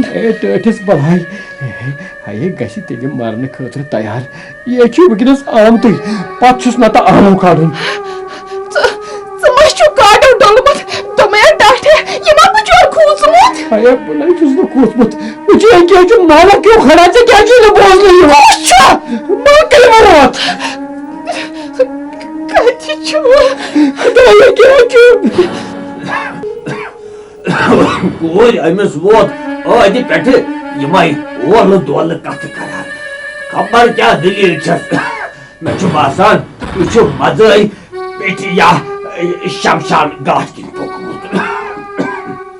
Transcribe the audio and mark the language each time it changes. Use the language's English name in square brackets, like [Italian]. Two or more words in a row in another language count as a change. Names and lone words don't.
[Kashmiri] ہے ٹٲٹھِس بلاے ہے گژھِ تیٚلہِ مرنہٕ خٲطرٕ تیار یہِ چھُ وٕنکٮ۪نس آمتُے پتہٕ چھُس نتہٕ آمو کھالُن ژٕ ما چھُ کاٹو ڈوٚلمُت دوٚپمَے ڈاٹے یہِ ما بچور کھوٗژمُت ہے بہٕ نَے چھُس نہٕ کھوٗژمُت وٕچھو کیٛاہ چھُ مالک [Urdu] کیوں کھڑا [Kashmiri] ژےٚ کیٛاہ چھُے نہٕ بوزنہٕ یِوان باقٕے وَنات کتہِ چھُ کیٛاہ چھُ کور امس ووت عادِ پٮ۪ٹھٕ یِمے اولہٕ دولہٕ کتھٕ کران خبر کیٛاہ دلیٖل چھس مےٚ چھُ باسان یہِ چھُ مزٲے پیٹھِ یا شمشان گاٹھ کِنۍ پوٚکمُت